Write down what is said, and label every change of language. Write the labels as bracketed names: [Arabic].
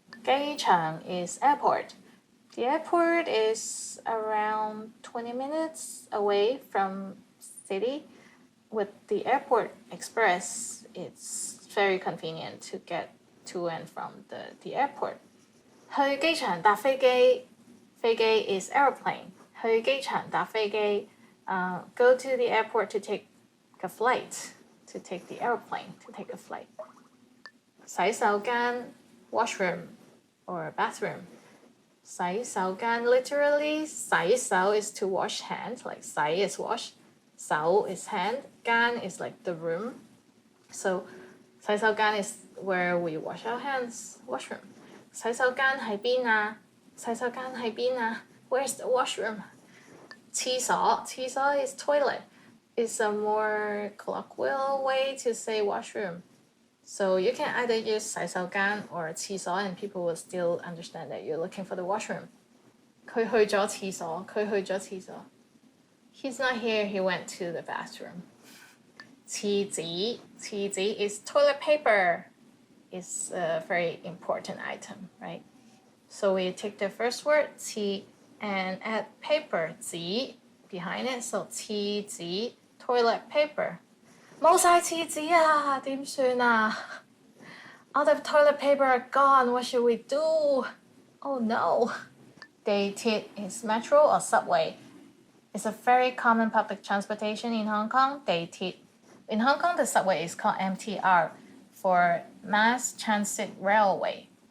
[English] 機場 is airport. The airport is around 20 minutes away from city. With the airport express, it's very convenient to get to and from the airport. [Cantonese] 去機場搭飛機, 飛機 is airplane. 去機場搭飛機, [English] go to the airport to take a flight, to take the airplane, to take a flight. 洗手間, washroom or bathroom. 洗手間, literally, 洗手 is to wash hands, like 洗 is wash, 手 is hand, 間 is like the room. So 洗手間 is where we wash our hands, washroom. [Cantonese] 洗手間喺邊啊?洗手間喺邊啊? [English] Where's the washroom? 廁所, 廁所 is toilet. It's a more colloquial way to say washroom. So you can either use 洗手間 or 廁所, and people will still understand that you're looking for the washroom. [Cantonese] 佢去咗廁所, 佢去咗廁所. [English] He's not here, he went to the bathroom. 廁紙, 廁紙 is toilet paper. It's a very important item, right? So we take the first word, 廁, and add paper, 紙, behind it. So 廁紙, toilet paper. [Cantonese] 冇晒廁紙啊，點算啊? [English] All the toilet paper are gone. What should we do? Oh no. Dated is metro or subway. It's a very common public transportation in Hong Kong. Dated. In Hong Kong, the subway is called MTR for Mass Transit Railway.